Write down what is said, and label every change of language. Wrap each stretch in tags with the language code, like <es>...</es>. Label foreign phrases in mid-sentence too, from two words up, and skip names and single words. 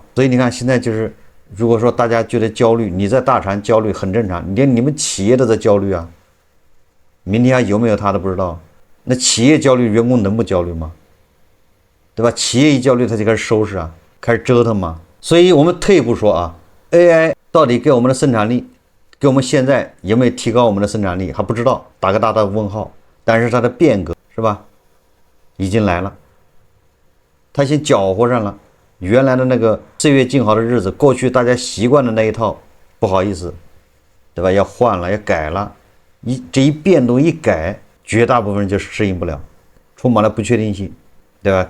<zh>所以你看，現在就是如果說大家覺得焦慮，你在大廠焦慮很正常，连你們企業都在焦慮啊。明天還有沒有他都不知道。那企業焦慮，員工能不焦慮嗎？對吧？企業一焦慮，他就開始收拾啊，開始折騰嘛。所以我們退一步說啊 ，AI 到底給我們的生產力，給我們現在有沒有提高我们的生產力還不知道，打個大大問號。但是它的變革是吧，已經來了，它先攪和上了原來的那個歲月靜好的日子，過去大家習慣的那一套，不好意思，對吧？要換了，要改了，這一變動一改，絕大部分人就適應不了，充滿了不確定性，對吧？</zh>